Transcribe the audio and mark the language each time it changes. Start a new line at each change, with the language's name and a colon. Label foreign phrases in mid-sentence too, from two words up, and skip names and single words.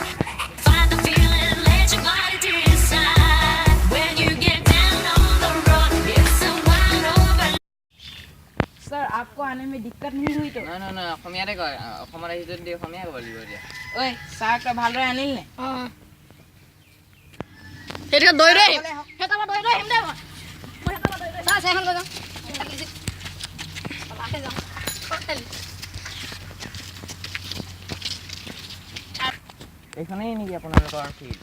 English: Find the feeling, let your body decide. When you get down on the road, it's a wide open.
Hindi: सर आपको आने में दिक्कत नहीं हुई तो
Assamese: নহয় নহয় অসমীয়াতে কয় অসমত আহিছোঁ যদি অসমীয়া ক'ব লাগিব এতিয়া ঐ চাহটা ভালদৰে আনিল নে সেইটো দৈ দৈ সেইটো দৈ দৈ আহিম দে মই সেইটো দৈ দৈ চাহ এখন লৈ যাওঁ এইখনেই নেকি আপোনালোকৰ ফিল্ড